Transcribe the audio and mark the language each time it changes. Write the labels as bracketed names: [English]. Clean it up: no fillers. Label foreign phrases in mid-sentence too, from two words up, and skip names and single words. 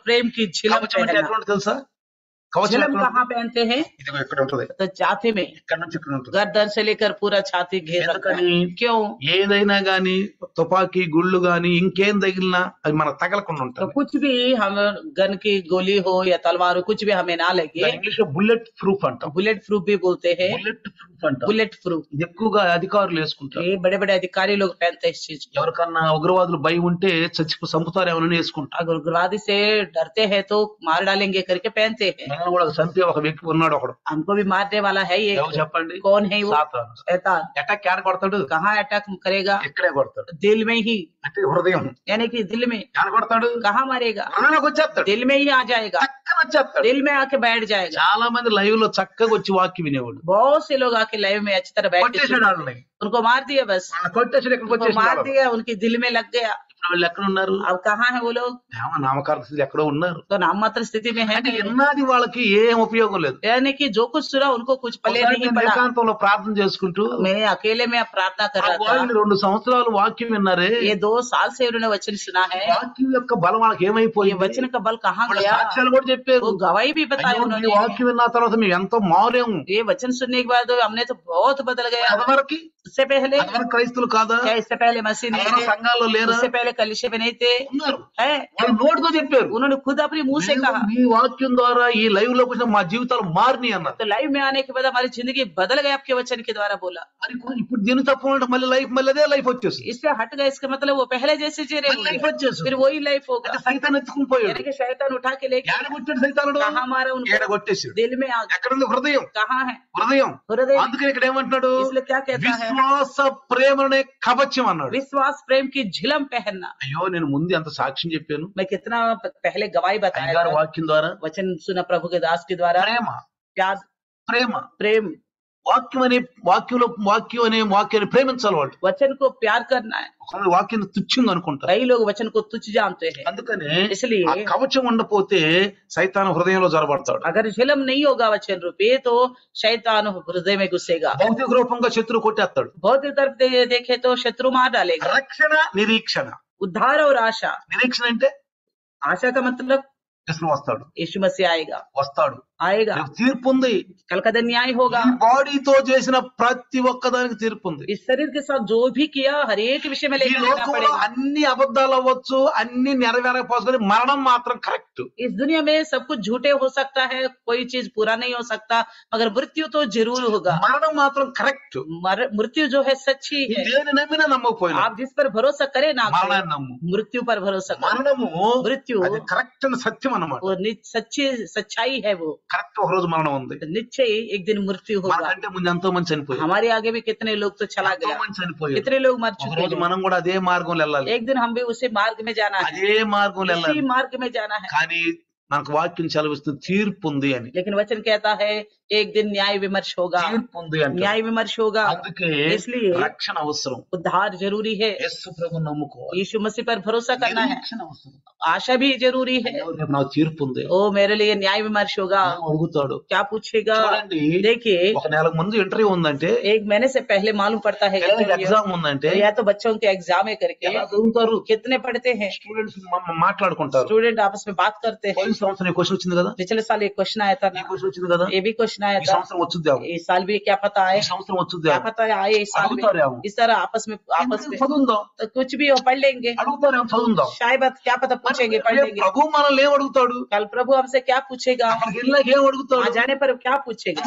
[Telugu] కవచం అంటే [Hindi] पहनना। [Telugu] ఎటువంటి తెలుసా? కవచం [Hindi] झिलम [Telugu] ఎక్కడ [Hindi] कहाँ पहनते हैं? [Telugu] ఇదిగో ఇక్కడ ఉంటది, [Hindi] तो छाती में, [Telugu] ఇక్కడ నుంచి ఇక్కడ ఉంటుంది. [Hindi] गर्दन से लेकर पूरा छाती घेर रखा है। [Telugu] ఎందుకని [Hindi] क्यों? [Telugu] ఏదైనా గాని తుపాకీ గుళ్ళు గాని ఇంకేం తగిలినా అది మనకు తగలకుండా [Hindi] तो [Telugu] ఉంటుంది. [Hindi] कुछ भी हम गन की गोली हो या तलवार हो, कुछ भी हमें ना लगे। [Telugu] ఇంగ్లీష్ లో [English] bullet proof [Telugu] అంటాం. [English] bullet proof [Hindi] भी बोलते हैं, [English] bullet proof [Telugu] అంటాం. [English] bullet proof. [Telugu] ఇది ఎక్కువగా అధికారులు వేసుకుంటారు. [Hindi] ये बड़े बड़े अधिकारी लोग पहनते हैं इस चीज को। [Telugu] ఎవరికన్నా ఉగ్రవాదులు భయం ఉంటే చంపుతారేమోనని వేసుకుంటారు. [Hindi] अगर उग्रवादी से डरते हैं तो मार डालेंगे करके पहनते हैं। [Telugu] మనల్ని కూడా చంపే ఒక వ్యక్తి ఉన్నాడు ఒకడు. [Hindi] हमको भी मारने वाला है ये। [Telugu] ఎవరు చెప్పండి? [Hindi] कौन है वो? [Telugu] సాతాను. [Hindi] शैतान। [Telugu] అటాక్ యాడ కొడతాడు? [Hindi] कहाँ अटैक करेगा? [Telugu] ఇక్కడే కొడతాడు. [Hindi] दिल में ही, [Telugu] అంటే హృదయం. [Hindi] यानी कि दिल में। [Telugu] యాడ కొడతాడు? [Hindi] कहाँ मारेगा? [Telugu] హృదయంలోకి వచ్చేస్తాడు. [Hindi] दिल में ही आ जाएगा, [Telugu] చక్కగా వచ్చేస్తాడు. [Hindi] दिल में आके बैठ जाएगा। [Telugu] చాలా మంది లైవ్ లో చక్కగా వచ్చి వాక్యం వినేవాడు. [Hindi] बहुत से लोग आके लाइव में अच्छी तरह बैठ के [Telugu] కొట్టేసాడు వాళ్ళని. [Hindi] उनको मार दिया, बस [Telugu] వాళ్ళని కొట్టేసాడు, ఇక్కడికి [Hindi] उनको मार [Telugu] వచ్చేసాడు. [Hindi] दिया, उनकी दिल में लग गया। [Telugu] ఇప్పుడు వాళ్ళు ఎక్కడ ఉన్నారు? [Hindi] अब कहाँ है वो लोग? [Telugu] ఏమో నామకార్థ స్థితి ఎక్కడో ఉన్నారు. [Hindi] तो नाम मात्र स्थिति में है, [Telugu] అంటే ఎన్నాది వాళ్ళకి ఏం ఉపయోగం లేదు. [Hindi] यानी कि जो कुछ सुना उनको कुछ पले [Telugu] ఒకసారి [Hindi] नहीं [Telugu] నేను [Hindi] पड़ा। [Telugu] ఏకాంతంలో ప్రార్థన చేసుకుంటూ [Hindi] मैं अकेले में प्रार्थना कर रहा था। [Telugu] 2 సంవత్సరాలు వాక్యం విన్నారే, [Hindi] ये 2 साल से उन्होंने वचन सुना है। [Telugu] వాక్యం యొక్క బలం వాళ్ళకి [Hindi] ये [Telugu] ఏమైపోయింది? [Hindi] वचन का बल कहाँ [Telugu] వాళ్ళు [Hindi] गया? [Telugu] సాక్ష్యాలు కూడా చెప్పారు. [Hindi] वो गवाही भी बताई [Telugu] అయ్యో, ఈ [Hindi] उन्होंने। [Telugu] వాక్యం విన్న తర్వాత మేము ఎంతో మారాము. [Hindi] ये वचन सुनने के बाद हमने तो बहुत बदल गया। [Telugu] అదివరకు [Hindi] उससे पहले [Telugu] క్రైస్తులు కాదా? [Hindi] क्या इससे पहले मसीह नहीं [Telugu] ఎవరైనా [Hindi] थे? [Telugu] సంఘాల్లో లేరా? [Hindi] उससे पहले कलीसिया में नहीं थे? [Telugu] ఉన్నారు. [Hindi] है। [Telugu] వాళ్ళు నోటితో చెప్పారు. [Hindi] उन्होंने खुद अपने मुंह से कहा। [Telugu] మీ వాక్యం ద్వారా ఈ లైవ్ లోకి వచ్చిన మా జీవితాలు మారినాయి అన్నారు. [Hindi] तो लाइव में आने के बाद हमारी जिंदगी बदल गई आपके वचन के द्वारा बोला। [Telugu] మరి ఇప్పుడు దీని తప్ప మళ్ళీ మళ్ళీ అదే లైఫ్ వచ్చేసి [Hindi] इससे हट गए, इसका मतलब वो पहले जैसे जी रहे [Telugu] లైఫ్ [Hindi] होंगे, [Telugu] వచ్చేసి [Hindi] फिर वही लाइफ होगा। [Telugu] అంటే సైతాన్ ఎత్తుకుని పోయాడు. [Hindi] यानी कि शैतान उठा के लेके [Telugu] ఏడగొట్టాడు సైతానుడు? [Hindi] कहाँ मारा उनको? [Telugu] ఏడగొట్టేసాడు. [Hindi] दिल में आ गया। [Telugu] ఎక్కడుంది హృదయం? [Hindi] कहाँ है [Telugu] హృదయం. [Hindi] हृदय? [Telugu] అందుకని ఇక్కడ ఏమంటున్నాడు? [Hindi] इसलिए क्या कहता है? [Telugu] విశ్వాస ప్రేమనే కవచం అన్నాడు. [Hindi] विश्वास प्रेम की झिलम पहनना। [Telugu] అయ్యో, నేను ముందు ఎంత సాక్ష్యం చెప్పాను [Hindi] मैं कितना पहले गवाही बताया [Telugu] అయ్యగారు [Hindi] था। [Telugu] వాక్యం ద్వారా. [Hindi] वचन सुना प्रभु के दास के द्वारा। [Telugu] ప్రేమ, [Hindi] प्यार, [Telugu] ప్రేమ, [Hindi] प्रेम, [Telugu] వాక్యం వాక్యాన్ని ప్రేమించాలి వాళ్ళు. [Hindi] वचन को प्यार करना है। [Telugu] ఒకవేళ వాక్యం తుచ్చింది అనుకుంటారు. [Hindi] कई लोग वचन को तुच्छ जानते हैं, [Telugu] అందుకనే [Hindi] इसलिए [Telugu] ఆ కవచం ఉండపోతే సైతాను హృదయంలో జరబడతాడు. [Hindi] अगर झिलम नहीं होगा वचन रूपी तो शैतान हृदय में घुसेगा। [Telugu] భౌతిక రూపంగా శత్రువు కొట్టేస్తాడు. [Hindi] भौतिक तरफ देखे तो शत्रु मार डालेगा। [Telugu] రక్షణ, నిరీక్షణ. [Hindi] उद्धार और आशा। [Telugu] నిరీక్షణ అంటే [Hindi] आशा का मतलब [Telugu] కృష్ణ వస్తాడు, [Hindi] यीशु मसीह [Telugu] వస్తాడు. [Hindi] आएगा। [Telugu] రేపు తీర్పు ఉంది. [Hindi] कल का दिन न्याय होगा। [Telugu] ఈ బాడీతో చేసిన ప్రతి ఒక్కదానికి తీర్పు ఉంది. [Hindi] इस शरीर के साथ जो भी किया हर एक विषय में [Telugu] ఈ [Hindi] लेकर लेना [Telugu] లోకంలో [Hindi] पड़ेगा। [Telugu] అన్ని అబద్ధాలు అవ్వచ్చు, అన్ని నెరవేరకపోతే మరణం మాత్రం కరెక్ట్. [Hindi] इस दुनिया में सब कुछ झूठे हो सकता है, कोई चीज पूरा नहीं हो सकता, मगर मृत्यु तो जरूर होगा। [Telugu] మరణం మాత్రం కరెక్ట్. [Hindi] मृत्यु जो है सच्ची है। [Telugu] దేని నమ్మినా నమ్మకపోయినా [Hindi] आप जिस पर भरोसा करें ना करें, [Telugu] మరణాన్ని నమ్ము. [Hindi] मृत्यु पर भरोसा करें। [Telugu] మరణము [Hindi] मृत्यु [Telugu] అది కరెక్ట్ అని సత్యం అన్నమాట. [Hindi] वो सच्ची सच्चाई है। वो [Telugu] కరెక్ట్ ఒక రోజు మరణం ఉంది. [Hindi] निश्चय एक दिन मृत्यु होगा। [Telugu] మనకంటే ముందు ఎంతో మంది చనిపోయారు. [Hindi] हमारे आगे भी कितने लोग तो चला [Telugu] ఎంతో [Hindi] गया, [Telugu] మంది చనిపోయారు. [Hindi] कितने लोग मर [Telugu] ఒక [Hindi] चुके [Telugu] రోజు [Hindi] हैं। [Telugu] మనం కూడా అదే మార్గంలో వెళ్ళాలి. [Hindi] एक दिन हम भी उसी मार्ग में जाना है, [Telugu] అదే మార్గంలో [Hindi] उसी [Telugu] వెళ్ళాలి. [Hindi] मार्ग में जाना है। [Telugu] కానీ మనకు వాక్యం చదివిస్తుంది తీర్పు ఉంది అని. [Hindi] लेकिन वचन कहता है एक दिन न्याय विमर्श होगा, [Telugu] తీర్పు ఉంది అంటే [Hindi] न्याय विमर्श होगा। [Telugu] అందుకే [Hindi] इसलिए [Telugu] రక్షణ అవసరం. [Hindi] उद्धार जरूरी है, [Telugu] యేసు ప్రభువుని నమ్ముకోవాలి. [Hindi] यीशु मसीह पर भरोसा करना है, [Telugu] నిరీక్షణ అవసరం. [Hindi] आशा भी जरूरी है। [Telugu] అయ్యో, రేపు నాకు తీర్పు ఉంది. [Hindi] ओ मेरे लिए न्याय विमर्श होगा, [Telugu] ఏం అడుగుతాడు? [Hindi] क्या पूछेगा? [Telugu] చూడండి, [Hindi] देखिए [Telugu] ఒక నెలకు ముందు ఇంటర్వ్యూ ఉందంటే, [Hindi] एक महीने से पहले मालूम पड़ता है [Telugu] పిల్లలకి ఎగ్జామ్ ఉందంటే [Hindi] या तो बच्चों के एग्जाम है करके [Telugu] ఎలా చదువుతారు? [Hindi] कितने पढ़ते हैं। [Telugu] స్టూడెంట్స్ మాట్లాడుకుంటారు. [Hindi] स्टूडेंट आपस में बात करते हैं। [Telugu] పోయిన సంవత్సరం ఈ క్వశ్చన్ వచ్చింది కదా, [Hindi] पिछले साल एक क्वेश्चन आया था [Telugu] ఈ [Hindi] ना, [Telugu] క్వశ్చన్ వచ్చింది కదా, [Hindi] ये भी क्वेश्चन आया [Telugu] ఈ [Hindi] था, [Telugu] సంవత్సరం వచ్చుద్దాము, [Hindi] इस साल भी क्या पता [Telugu] ఈ [Hindi] आए, [Telugu] సంవత్సరం [Hindi] क्या [Telugu] వచ్చుద్దాము. [Hindi] पता आए इस साल [Telugu] అడుగుతారేమో. [Hindi] में। इस तरह आपस में [Telugu] చదువుందాం, [Hindi] तो कुछ भी हो पढ़ लेंगे, [Telugu] అడుగుతారేమో, చదువుందాం. [Hindi] शायद क्या पता पूछेंगे, पढ़ [Telugu] రేపు [Hindi] लेंगे। [Telugu] ప్రభు మనల్ని ఏం అడుగుతాడు? [Hindi] कल प्रभु हमसे क्या पूछेगा, [Telugu] అక్కడికి వెళ్ళాక ఏం అడుగుతాడు? [Hindi] वहाँ जाने पर क्या पूछेगा।